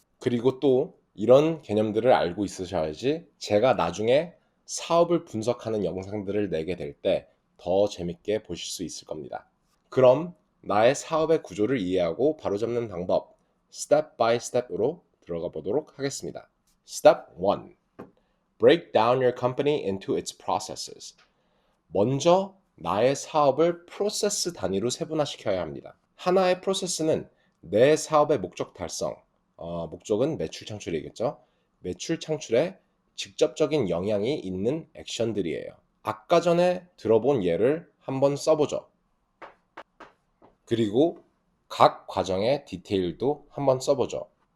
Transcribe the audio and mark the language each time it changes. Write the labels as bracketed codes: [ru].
[ko] 그리고 또 이런 개념들을 알고 있으셔야지 제가 나중에 사업을 분석하는 영상들을 내게 될 때 더 재밌게 보실 수 있을 겁니다. 그럼 나의 사업의 구조를 이해하고 바로잡는 방법, 스텝 바이 스텝으로 들어가 보도록 하겠습니다. [en] Step 1. Break down your company into its processes. [ko] 먼저 나의 사업을 프로세스 단위로 세분화시켜야 합니다. 하나의 프로세스는 내 사업의 목적 달성, 목적은 매출 창출이겠죠. 매출 창출에 직접적인 영향이 있는 액션들이에요. 아까 전에 들어본 예를 한번 써보죠. 그리고 각 과정의 디테일도 한번 써보죠.